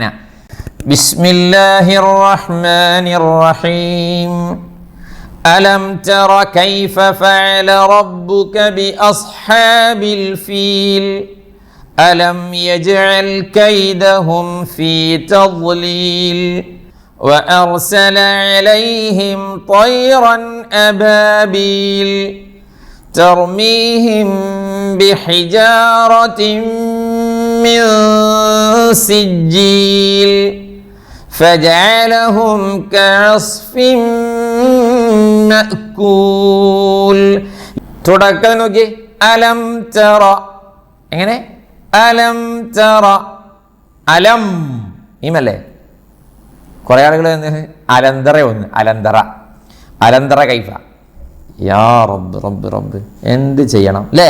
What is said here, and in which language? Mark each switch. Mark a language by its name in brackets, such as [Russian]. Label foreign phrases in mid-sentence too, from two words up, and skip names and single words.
[Arabic] بسم الله الرحمن الرحيم. ألم تر كيف فعل ربك ب أصحاب الفيل ألم يجعل كيدهم في تضليل وأرسل عليهم طيرا أبابيل ترميهم بحجارة من سجيل فجعلهم كعصف مأكول. [Malayalam] തുടക്കം നോക്കി. [Arabic] ألم تر. [Malayalam] എങ്ങനെ? [Arabic] ألم تر. [Malayalam] അലം ഈമല്ലേ? കുറേ ആളുകൾ അലന്തറ ഒന്ന് [Arabic] ألم تر كيف. يا رب رب رب [Malayalam] എന്ത് ചെയ്യണം അല്ലേ?